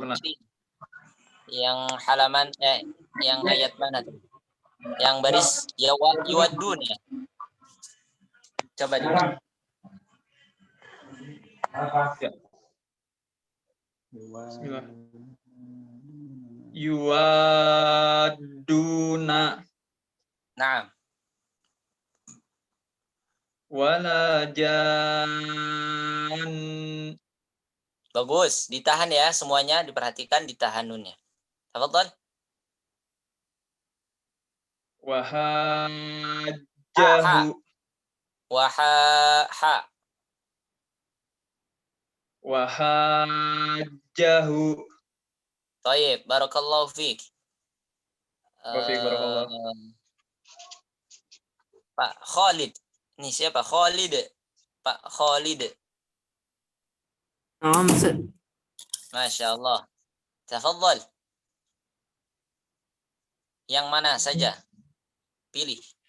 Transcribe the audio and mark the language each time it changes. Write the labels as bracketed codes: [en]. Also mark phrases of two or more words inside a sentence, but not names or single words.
[id] sempurna. yang halaman yang ayat mana tuh? Yang baris yuwadun ya. Coba diulang. Ya. Bismillah. Yuwaduna Naam. [ar] ولا جان. [id] Bagus, ditahan ya semuanya, diperhatikan ditahan nunnya. Tafadhal. [ar] وحاجه وحاجه. طيب بارك الله فيك. [id] Barakallah. Pak Khalid. Ini siapa? Khalid. Pak Khalid. Masya Allah. Tafadhal. Yang mana saja? Pilih.